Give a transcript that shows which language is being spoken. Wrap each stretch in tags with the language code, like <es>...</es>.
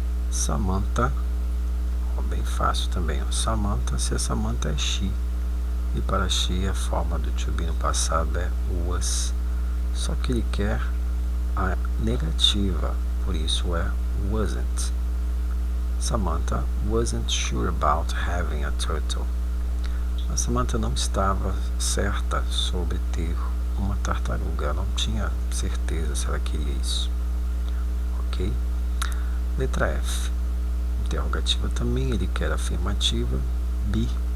<pt>Samantha, ó, bem fácil também, ó. Samantha, se a Samantha é she, e para she a forma do to be no passado é was, só que ele quer a negativa, por isso é wasn't.</pt> <en>Samantha wasn't sure about having a turtle.</en> <pt>A Samantha não estava certa sobre ter uma tartaruga, ela não tinha certeza se ela queria isso. Ok? Letra F. Interrogativa também, ele quer afirmativa, be.</pt>